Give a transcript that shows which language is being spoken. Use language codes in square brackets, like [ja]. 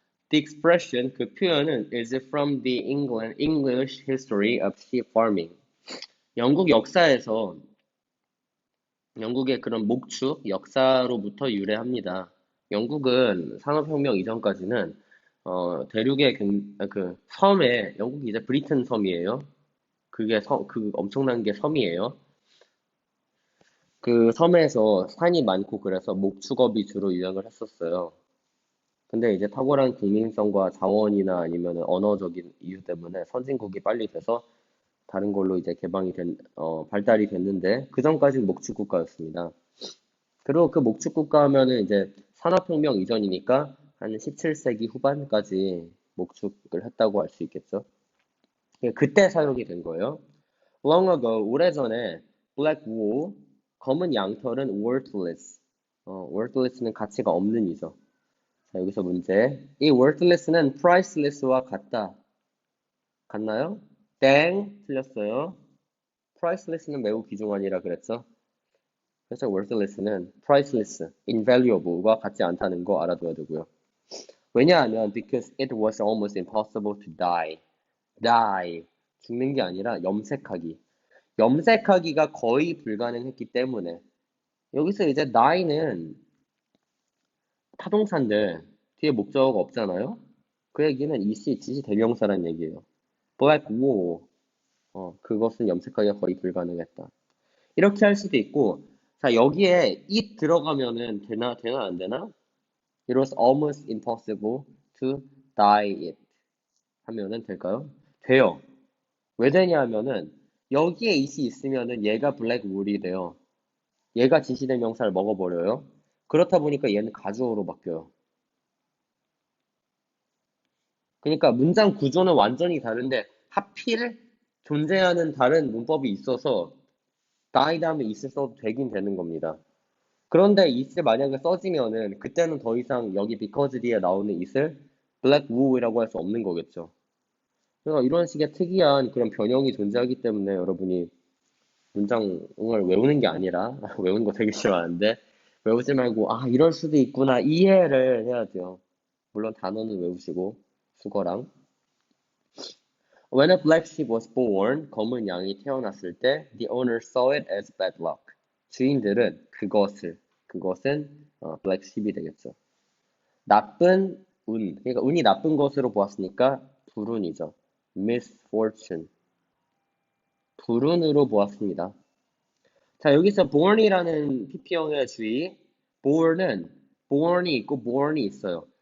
[en] The expression [ko] 그 표현은 [en] is from the English history of sheep farming. [ko] 영국 역사에서 영국의 그런 목축 역사로부터 유래합니다. 영국은 산업혁명 이전까지는 대륙의 그 섬에 영국이 이제 브리튼 섬이에요. 그게 그 엄청난 게 섬이에요. 그 섬에서 산이 많고 그래서 목축업이 주로 유행을 했었어요. 근데 이제 탁월한 국민성과 자원이나 아니면 언어적인 이유 때문에 선진국이 빨리 돼서 다른 걸로 이제 발달이 됐는데 그 전까지는 목축 국가였습니다. 그리고 그 목축 국가 하면은 이제 산업혁명 이전이니까 한 17세기 후반까지 목축을 했다고 할 수 있겠죠. 그때 사용이 된 거예요. [en] Long ago, [ko] 오래전에 [en] black wool, [ko] 검은 양털은 [en] worthless. [ko] worthless는 가치가 없는 이죠. 자, 여기서 문제. 이 worthless는 priceless와 같나요? 땡, 틀렸어요. priceless는 매우 귀중한이라 그랬죠. 그래서 worthless는 priceless, invaluable과 같지 않다는 거 알아둬야 되고요. 왜냐하면 [en] because it was almost impossible to die, [ko] 죽는 게 아니라 염색하기. 염색하기가 거의 불가능했기 때문에 여기서 이제 die는 타동사인데 뒤에 목적어가 없잖아요. 그 얘기는 이시, 지시 대명사란 얘기예요. black wool, 그것은 염색하기가 거의 불가능했다. 이렇게 할 수도 있고 자 여기에 it 들어가면은 되나 안 되나? [en] It was almost impossible to dye it [ko] 하면은 될까요? 돼요. 왜 되냐 하면은 여기에 it이 있으면은 얘가 black wool이 돼요. 얘가 지시대명사를 먹어버려요. 그렇다 보니까 얘는 가주어로 바뀌어요. 그러니까 문장 구조는 완전히 다른데 하필 존재하는 다른 문법이 있어서 die 다음에 it을 써도 되긴 되는 겁니다. 그런데 it을 만약에 써지면은 그때는 더 이상 여기 because 뒤에 나오는 it을 black wool이라고 할 수 없는 거겠죠. 그러니까 이런 식의 특이한 그런 변형이 존재하기 때문에 여러분이 문장을 외우는 게 아니라 외우는 거 되게 싫어하는데 외우지 말고 이럴 수도 있구나 이해를 해야 돼요. 물론 단어는 외우시고 수거랑 [en] When a black sheep was born, [ko] 검은 양이 태어났을 때 [en] the owner saw it as bad luck. [ko] 주인들은 그것은 black sheep이 되겠죠. 나쁜 그러니까 운이 나쁜 것으로 보았으니까 불운이죠. misfortune. 불운으로 보았습니다. 자, 여기서 born이라는 PP형의 주의. born이 있고 born이 있어요.